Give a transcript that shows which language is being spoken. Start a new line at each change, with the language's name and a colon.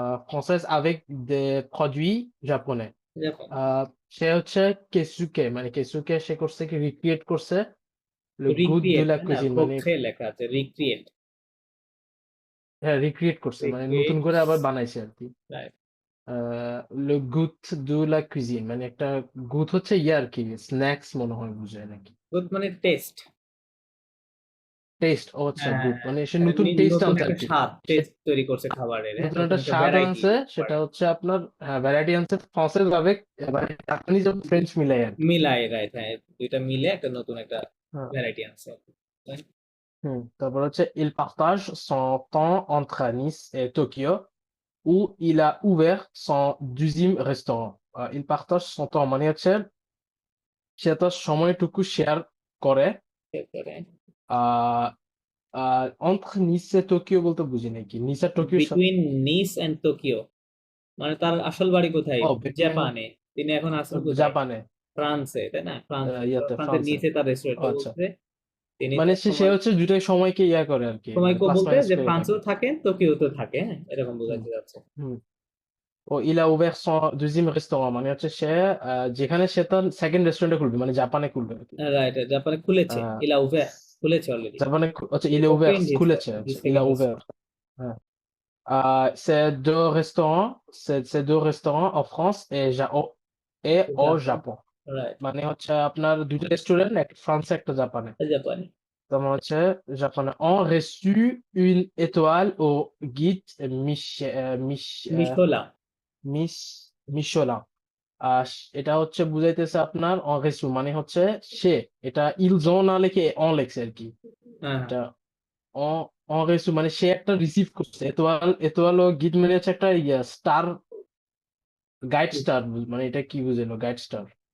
French: Française avec des produits japonais.
Bangla: Japan. সে হচ্ছে কেসুকে মানে কেসুকে সে করছে কি রিক্রিয়েট করছে
French: le goût de
Bangla: recreate,
French: la
Bangla: না,
French: cuisine মানে
Bangla: রক্ষে লেখা আছে, রিক্রিয়েট। হ্যাঁ রিক্রিয়েট করছে মানে
English: Recreate.
Bangla: নতুন করে আবার বানাইছে আর কি। Right.
French: le goût de la cuisine
Bangla: মানে একটা গুথ হচ্ছে ইয়ে আর কি স্ন্যাক্স মনে হয় বুঝায় নাকি গুড মানে টেস্ট। টেস্ট। ও আচ্ছা হ্যাঁ, গুড মানে সে মানে নতুন টেস্ট নতুন আনছে আর একটা কি। স্বাদ, সে টেস্ট তৈরি করছে খাবারের, হ্যাঁ, নতুন নতুন একটা একটা স্বাদ ভ্যারাইটি। আনছে সেটা হচ্ছে আপনার ভ্যারাইটি আনছে ফ্রান্সেস
French: avec
Bangla: মানে জাপানিজ এবং ফ্রেঞ্চ মিলাই আর কি। মিলাই, রাইট, হ্যাঁ, দুইটা মিলে একটা নতুন একটা হ্যাঁ। ভ্যারাইটি আনছে। তারপর হচ্ছে
French: il partage son temps entre Nice et Tokyo où il a ouvert son deuxième restaurant. Il partage son temps
Bangla: মানে হচ্ছে সে তার সময়টুকু শেয়ার করে। এরপরে আহ
French: entre Nice et Tokyo
Bangla: বলতে বুঝি নাকি নিস আর টোকিওর সাথে
English: between Nice and Tokyo,
Bangla: মানে তার আসল বাড়ি কোথায়?
English: between
Bangla: জাপানে। তিনি এখন আছেন কোথায়? জাপানে ফ্রান্সে, তাই না? ফ্রান্স, ইয়াতে ফ্রান্সের ফ্রান্সে। নিচে তার রেস্টুরেন্টটা আচ্ছা বলছে। তিনি মানে তার সে সময় হচ্ছে দুটাই সময়কে ইয়া করে আর কি সময় প্লাস বলতে মাইনাস যে করে থাকে। ফ্রান্সেও থাকে, টোকিওতেও থাকে, হ্যাঁ, এরকম বোঝাতে যাচ্ছে। হুম ও
French: il a ouvert son deuxième restaurant
Bangla: মানে হচ্ছে সে যেখানে সে তার সেকেন্ড রেস্টুরেন্টে খুলবে মানে জাপানে খুলবে আর কি। রাইট, জাপানে খুলেছে, আহ,
French: ইলা উভে
Bangla: খুলেছে অলরেডি। জাপানে আচ্ছা
French: il a ouvert
Bangla: খুলেছে আচ্ছা
French: il a ouvert হ্যাঁ ces deux restaurants ces deux restaurants en France et au Japon
Bangla: right, মানে হচ্ছে আপনার দুটো রেস্টুরেন্ট একটা ফ্রান্সে একটা জাপানে। জাপানে। তোমার হচ্ছে জাপানে
French: ont reçu une étoile au guide মিশোলা। Michelin.
Bangla: এটা হচ্ছে বুঝাইতেছে আপনার
French: en reçu
Bangla: মানে হচ্ছে সে এটা
French: ils ont
Bangla: না লিখে en লেখছে আর কি। হ্যাঁ, এটা
French: en reçu
Bangla: মানে সে একটা রিসিভ করছে
French: এতোয়াল ও গিড
Bangla: মানে হচ্ছে একটা স্টার গাইড স্টার মানে এটা কি বুঝালো গাইড স্টার